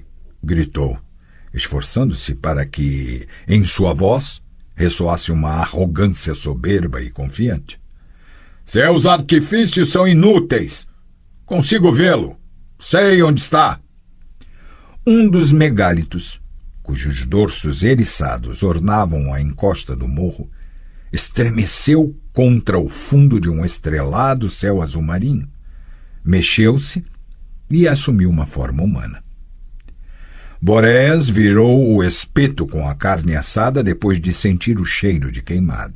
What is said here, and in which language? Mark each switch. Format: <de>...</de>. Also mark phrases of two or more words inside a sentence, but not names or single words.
<pt>gritou, esforçando-se para que, em sua voz, ressoasse uma arrogância soberba e confiante. "Seus artifícios são inúteis. Consigo vê-lo. Sei onde está." Um dos megálitos, cujos dorsos eriçados ornavam a encosta do morro, estremeceu contra o fundo de um estrelado céu azul marinho, mexeu-se e assumiu uma forma humana. Boreas virou o espeto com a carne assada depois de sentir o cheiro de queimado.</pt>